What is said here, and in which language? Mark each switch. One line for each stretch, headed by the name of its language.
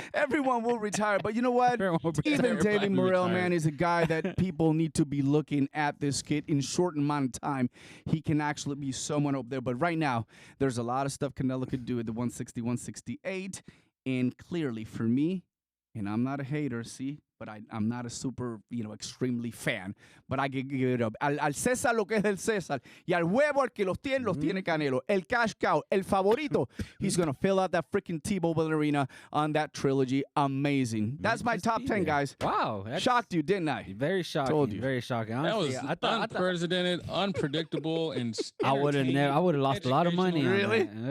English: Everyone will retire. But you know what? Even David Morrell, man, is a guy that people need to be looking at this kid in short amount of time. He can actually be someone up there. But right now, there's a lot of stuff Canelo could do at the 160, 168. And clearly, for me, and I'm not a hater, see, but I'm not a super, extremely fan. But I can give it up.
Spanish: Al César lo que es del César. Y al huevo al que los tiene Canelo. El cash cow, el favorito.
English: He's going to fill out that freaking T-Mobile Arena on that trilogy. Amazing. That's my top 10, guys. Wow. Shocked you, didn't I? Very shocking. Told you. Very shocking. Honestly, that was unprecedented, unpredictable, and I would have lost a lot of money. Really?